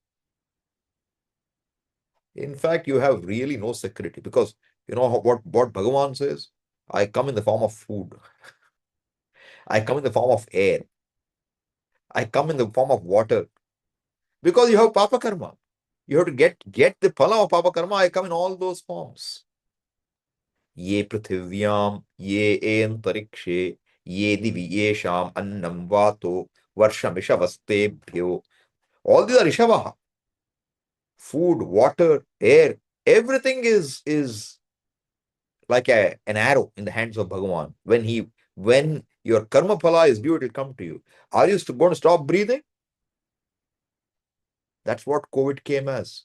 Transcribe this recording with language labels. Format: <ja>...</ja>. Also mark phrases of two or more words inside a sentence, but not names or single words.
<en>In fact, you have really no security because you know what Bhagavan says? I come in the form of food. I come in the form of air. I come in the form of water. Because you have</en> <sa>पाप कर्म.</sa> <en>You have to get the phala of</en> <sa>पाप कर्म.</sa> <en>I come in all those forms.</en> <sa>ये पृथिव्यां ये अन्तरिक्षे ये दिवि येषाम् अन्नं वातो वर्षमिषवस्ते.</sa> <en>All these are Rishavaha. Food, water, air, everything is like an arrow in the hands of Bhagavan. When your</en> <sa>कर्म फल</sa> <en>is due, it will come to you. Are you going to stop breathing? That's what COVID came as.</en>